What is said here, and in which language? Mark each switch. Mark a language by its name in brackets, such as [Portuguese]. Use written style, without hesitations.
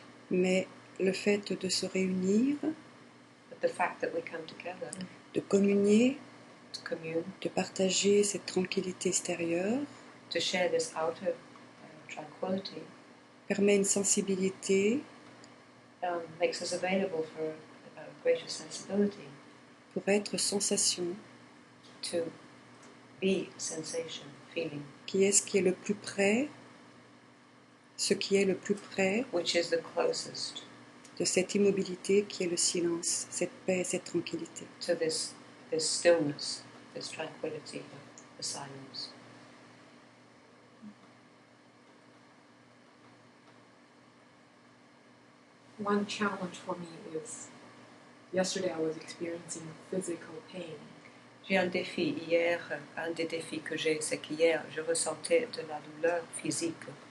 [French] Mais le fait de se réunir, [English] But the fact that we come together [French] de communier, [English] to commune, [French] de partager cette tranquillité extérieure, [English] to share this outer tranquility, [French] permet une sensibilité [English] makes us available for greater sensibility, [French] pour être sensation, [English] to be sensation, feeling, [French] qui est ce qui est le plus près, ce qui est le plus près [English] which is the closest [French] de cette immobilité qui est le silence, cette paix, cette tranquillité. [English] to this stillness, this tranquility of the silence. One challenge for me is yesterday I was experiencing physical pain. [French] J'ai un défi hier, un des défis que j'ai, c'est qu'hier je ressentais de la douleur physique.